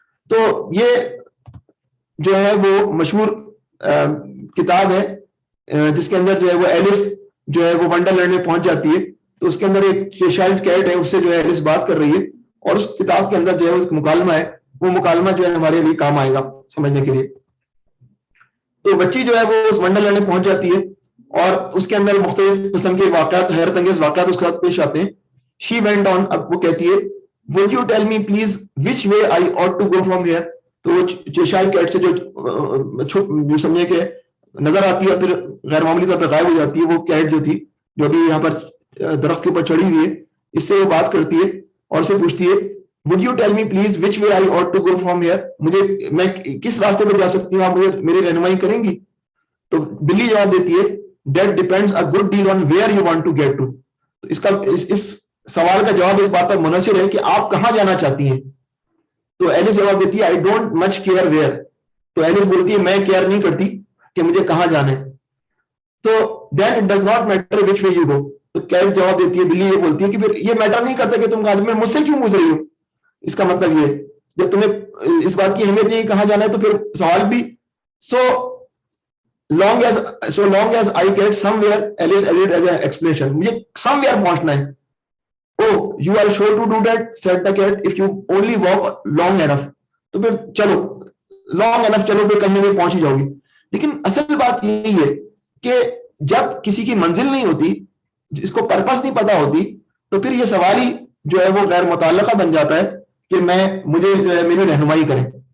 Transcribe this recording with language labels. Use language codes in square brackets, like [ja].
[ur] تو یہ جو ہے وہ مشہور کتاب ہے جس کے اندر جو ہے وہ ایلس جو ہے وہ ونڈر لینڈ میں پہنچ جاتی ہے, تو اس کے اندر ایک چیشائر کیٹ ہے, اس سے جو ہے ایلس بات کر رہی ہے, اور اس کتاب کے اندر جو ہے ایک مکالمہ ہے, وہ مکالمہ جو ہے ہمارے لیے کام آئے گا سمجھنے کے لیے. تو بچی جو ہے وہ اس ونڈر لینڈ میں پہنچ جاتی ہے اور اس کے اندر مختلف قسم کے واقعات, حیرت انگیز واقعات اس کے ساتھ پیش آتے ہیں. [en] she went on, [ur] اب وہ کہتی ہے [en] would you tell me please which way I ought to go from here. [ur] تو وہ چیشائر کیٹ سے جو سمجھے کہ نظر آتی ہے پھر غیر معمولی طور پہ غائب ہو جاتی ہے, وہ کیٹ جو تھی جو ابھی یہاں پر درخت کے اوپر چڑھی ہوئی ہے, اس سے وہ بات کرتی ہے اور اسے پوچھتی ہے [en] would you tell me please which way I ought to go from here. [ur] میں کس راستے پہ جا سکتی ہوں, آپ مجھے میری رہنمائی کریں گی؟ تو بلی جواب دیتی ہے [en] that depends a good deal on where you want to get to. [ur] تو اس سوال کا جواب اس بات پر منحصر ہے کہ آپ کہاں جانا چاہتی ہیں. تو ایلس جواب دیتی ہے [en] I don't much care where. [ur] تو ایلس بولتی ہے میں کیئر نہیں کرتی کہ مجھے کہاں جانا ہے. [en] تو then it does not matter which way you go. [ur] تو کیٹ جواب دیتی ہے, بلی یہ بولتی ہے کہ پھر یہ میٹر نہیں کرتا کہ تم میں مجھ سے کیوں پوچھ رہی ہو. اس کا مطلب یہ جب تمہیں اس بات کی اہمیت نہیں کہاں جانا ہے تو پھر سوال بھی [en] so long as I get somewhere, Alice added as an explanation, [ur] مجھے somewhere پہنچنا ہے. [en] Oh, you are sure to do that, said the cat, if you only walk long enough. [ur] تو پھر چلو long enough, چلو پھر کہیں بھی پہنچ ہی جاؤ گی. لیکن اصل بات یہی ہے کہ جب کسی کی منزل نہیں ہوتی, جس کو پرپس نہیں پتا ہوتی, تو پھر یہ سوال ہی جو ہے وہ غیر متعلقہ بن جاتا ہے کہ مجھے جو ہے میری رہنمائی کریں.